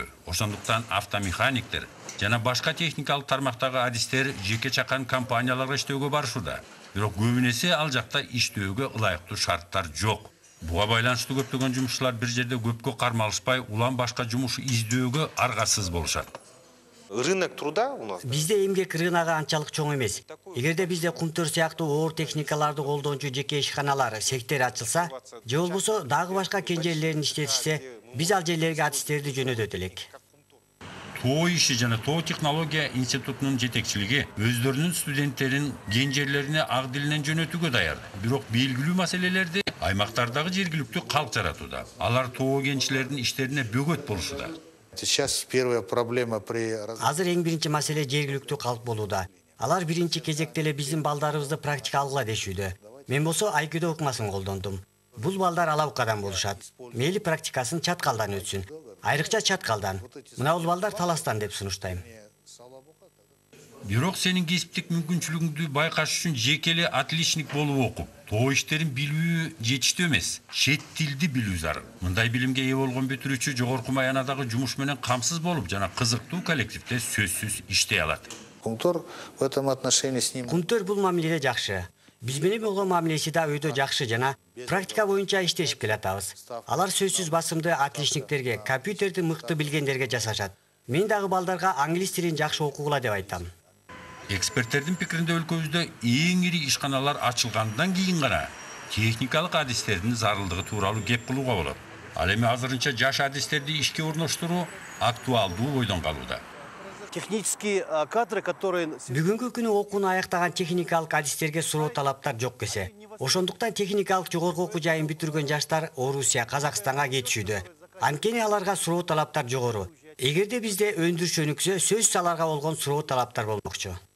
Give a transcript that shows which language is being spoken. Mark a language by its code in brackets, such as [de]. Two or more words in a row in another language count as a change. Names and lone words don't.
[ky] Ошондуктан автомеханиктер жана башка техникалык тармактагы адистер жеке чакан компанияларга иштөөгө барышууда. Бирок көбүнесе ал жакта иштөөгө ылайыктуу шарттар жок. Буга байланыштуу көптөгөн жумушчулар бир жерде көпкө кармалышпай, улам башка жумуш издөөгө аргасыз болушат. [ru] Рынок труда у нас. [ky] Бизде эмгек рыногу анчалык чоң эмес. Эгерде бизде кумтөр сыяктуу оор техникаларды колдоончу жеке ишканалар, сектор ачылса, же болбосо дагы башка кен жерлерин иштетишсе, биз ал жерлерге адистерди жөнөтөт элек. ТОО иши жана ТОО технология институтунун жетекчилиги өздөрүнүн студенттерин кен жерлерине ак дилинен жөнөтүүгө даяр. Бирок белгилүү маселелерди аймактардагы жергиликтүү калк жаратууда. Алар ТОО кенчилердин иштерине бөгөт болушууда. [ru] Сейчас первая проблема при... [ky] Азыр эң биринчи маселе жергиликтүү калк болууда. Алар биринчи кезекте эле биздин балдарыбызды практика алгыла дешүүдө. Мен болсо айкидо ыкмасын колдондум. Бул балдар алабукадан болушат. Мейли практикасын чаткалдан өтсүн. Айрыкча чаткалдан. Мына бул балдар таластан деп сунуштайм. Бирок сенин кесиптик мүмкүнчүлүгүңдү байкаш үчүн жекеле отличник болуп окуп, ТОО иштерин билүү жетиштүү эмес, чет тилди билүү зарыл. Мындай билимге ээ болгон бүтүрүүчү жогорку маянадагы жумуш менен камсыз болуп жана кызыктуу коллективде сөзсүз иштей алат. [ru] Кумтөр в этом отношении с ним... [ky] Кумтөр бул мамиледе жакшы. Биз менен болгон мамилеси да өйдө жакшы жана практика боюнча иштешип келатабыз. Алар сөзсүз басымды отличниктерге, компьютерди мыкты билгендерге жасашат. Мен дагы балдарга англис тилин жакшы окугула деп айтам. Эксперттердин пикиринде өлкөбүздө эң ири ишканалар ачылгандан кийин гана техникалык адистердин зарылдыгы тууралуу кеп кылууга болот. Ал эми азырынча жаш адистерди ишке орноштуруу актуалдуу бойдон калууда. [ru] Технические кадры, которые... [ky] Бүгүнкү күнү окууну аяктаган техникалык адистерге суроо талаптар жок кесе. Ошондуктан техникалык жогорку окуу жайын бүтүргөн жаштар Орусия, Казакстанга кетишүүдө. Анткени аларга суроо талаптар жогору. Эгерде бизде өндүрүш өнүксө, сөзсүз аларга болгон суроо талаптар болмокчу.